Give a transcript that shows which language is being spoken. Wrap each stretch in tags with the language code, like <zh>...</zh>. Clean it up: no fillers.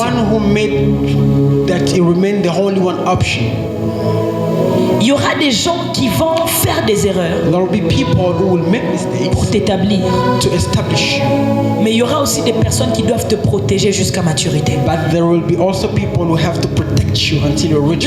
<en>one who made that he remained the only one option.</en> <fr>Il y aura des gens qui vont faire des erreurs</fr> <en>There will be people who will make mistakes</en> <fr>pour t'établir.</fr> <en>to establish you,</en> <fr>Mais il y aura aussi des personnes qui doivent te protéger jusqu'à maturité.</fr> <en>but there will be also people who have to protect you until you reach.</en>